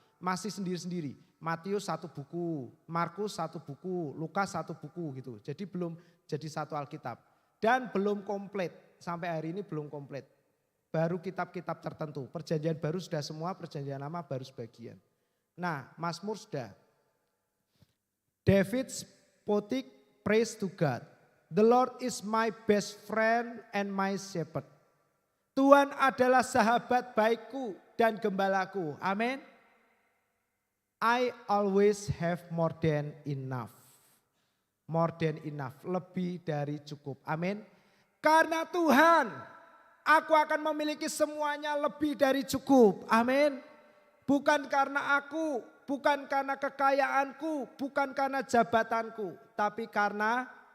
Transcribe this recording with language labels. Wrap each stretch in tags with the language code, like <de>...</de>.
<id>Masih sendiri-sendiri. Matius satu buku, Markus satu buku, Lukas satu buku gitu. Jadi belum jadi satu Alkitab. Dan belum komplit, sampai hari ini belum komplit. Baru kitab-kitab tertentu. Perjanjian baru sudah semua, perjanjian lama baru sebagian. Nah, Mazmur sudah.</id> <en>David spoke praise to God. The Lord is my best friend and my shepherd.</en> <id>Tuhan adalah sahabat baikku dan gembalaku. Amin.</id> <en>I always have more than enough. More than enough,</en> <id>lebih dari cukup. Amin. Karena Tuhan, aku akan memiliki semuanya lebih dari cukup. Amin. Bukan karena aku, bukan karena kekayaanku, bukan karena jabatanku, tapi karena</id>